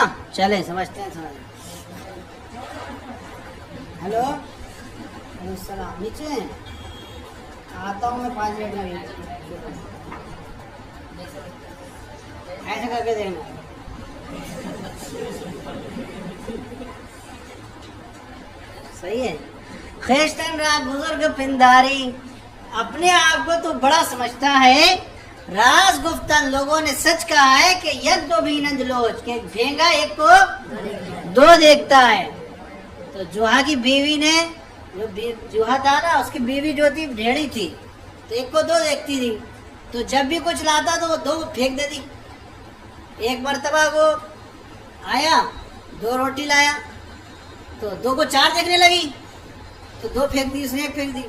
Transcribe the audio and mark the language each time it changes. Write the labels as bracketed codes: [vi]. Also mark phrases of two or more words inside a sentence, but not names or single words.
[ur] چلیں سمجھتے ہیں. ہلو [ar] وعلیکم السلام. [ur] نیچے ہیں؟ آتا ہوں میں 5 منٹ میں. ایسے کر کے دینا. صحیح ہے. [fa] خیشتن را بزرگ پنداری، [ur] اپنے آپ کو تو بڑا سمجھتا ہے. [fa] راز گفتن، [ur] لوگوں نے سچ کہا ہے کہ [fa] یک دو بینند لوچ، [ur] کہ بھینگا ایک کو دو دیکھتا ہے. تو جوہا کی بیوی نے، جو جوہا تھا نا اس کی بیوی جو تھی بھیڑی تھی، تو ایک کو دو دیکھتی تھی. تو جب بھی کچھ لاتا تو وہ 2 پھینک دیتی. ایک مرتبہ وہ آیا 2 روٹی لایا تو 2 کو 4 دیکھنے لگی، تو 2 پھینک دی، اس نے 1 پھینک دی.